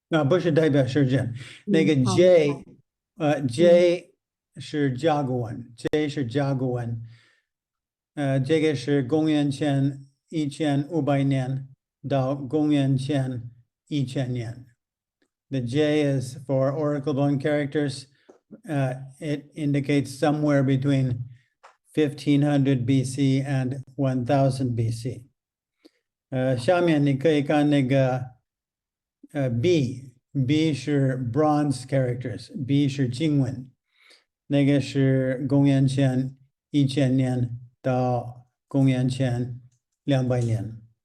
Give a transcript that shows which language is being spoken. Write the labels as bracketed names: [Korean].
[Chinese] 不是代表时间，那个 J， J 是甲骨文 ，J 是甲骨文，这个是公元前1500年到公元前1000年。 [English] The J is for oracle bone characters. It indicates somewhere between 1500 BC and 1000 BC. [Chinese] 下面你可以看那个B 是 bronze characters，B 是经文，那个是公元前1000年到公元前200年。